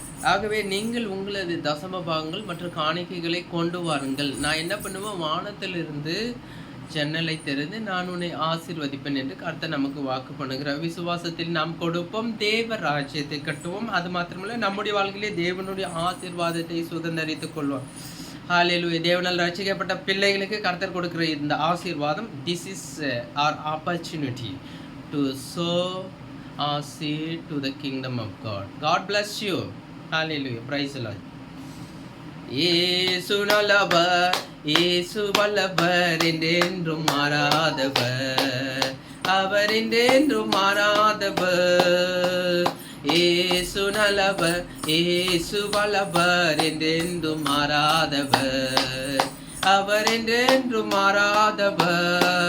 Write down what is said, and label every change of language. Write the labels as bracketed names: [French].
[Tamil] ஆகவே நீங்கள் உங்களது தசம பாகங்கள் மற்றும் காணிக்கைகளை கொண்டு வாருங்கள். நான் என்ன பண்ணுவேன், வானத்திலிருந்து ஜன்னலை திறந்து நான் உன்னை ஆசீர்வதிப்பேன் என்று கர்த்தர் நமக்கு வாக்கு பண்ணுகிறார். விசுவாசத்தில் நாம் கொடுப்போம், தேவ ராஜ்யத்தை கட்டுவோம். அது மாத்திரமல்ல, நம்முடைய வாழ்க்கையிலே தேவனுடைய ஆசீர்வாதத்தை சுதந்திரித்துக் கொள்வோம். ஹல்லேலூயா. தேவனால் ரட்சிக்கப்பட்ட பிள்ளைகளுக்கு கர்த்தர் கொடுக்கிற இந்த ஆசீர்வாதம், [English] This is our opportunity to sow our seed to the kingdom of God. God bless you. Hallelujah. Praise the Lord. [Tamil] இயேசு நல்லவர், இயேசு வல்லவர், என்றென்றும் மாறாதவர், அவர் என்றென்றும் மாறாதவர். இயேசு நல்லவர், இயேசு வல்லவர், என்றென்றும் மாறாதவர், அவர் என்றென்றும் மாறாதவர்.